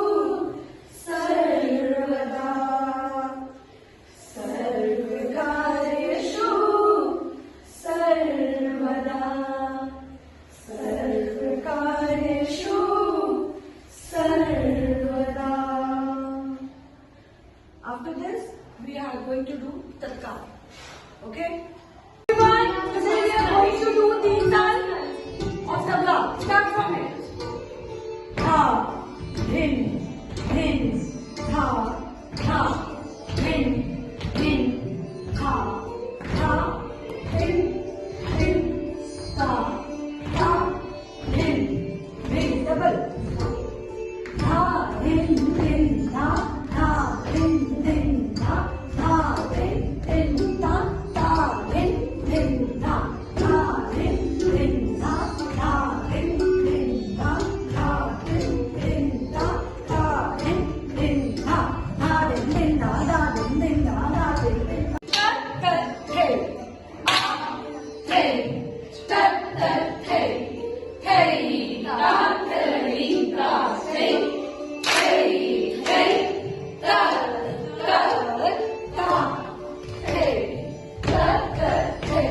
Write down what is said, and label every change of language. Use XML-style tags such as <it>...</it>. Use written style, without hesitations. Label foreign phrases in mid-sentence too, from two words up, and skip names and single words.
<sa>सर्वदा सर्वकार्येषु सर्वदा सर्वकार्येषु सर्वदा.</sa> <en>After this, we are going to do Tatkal. Okay? Everyone, today we are going to do the Tal of Tabla. Start from it. Tha, dhin, dhin, tha, tha, dhin, dhin, tha, tha, dhin, dhin, tha, tha, dhin, dhin, double. Tha, dhin, dhin, tha, tha, dhin, dhin, tha, tha, dhin, dhin, tha, tha, dhin, dhin, tha, tha, dhin, dhin, tha, tha, dhin, dhin, tha, tha, dhin, dhin, tha, tha, dhin, dhin, tha, tha, dhin, dhin, tha, tha, dhin, dhin, tha, tha, dhin, dhin, tha. Tat, tat, hey. Ah, hey. Tat, tat, hey. Hey, tat, hey, tat, hey. Hey, hey. Tat, tat, tat. Hey, tat, tat, hey.</en>